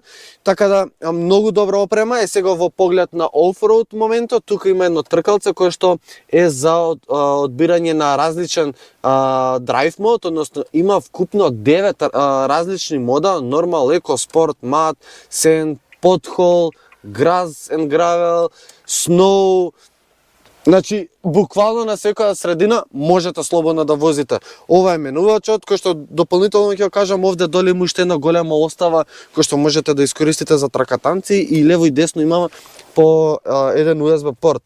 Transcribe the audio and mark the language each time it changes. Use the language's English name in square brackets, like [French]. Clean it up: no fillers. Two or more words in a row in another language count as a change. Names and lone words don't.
[Macedonian] Така да многу добра опрема е сега во поглед на офроуд моментот. Тука има едно тркалце кое што е за одбирање на различен [English] drive mode, [Macedonian] односно има вкупно 9 различни мода: нормал, еко, спорт, мат, сенд, потхол, [English] grass and gravel, snow. [Macedonian] Значи, буквално на секоја средина можете слободно да возите. Ова е менувачот, кој што дополнително ќе кажам, овде доле има уште една голема остава кој што можете да искористите за тракатанци, и лево и десно има по еден USB порт.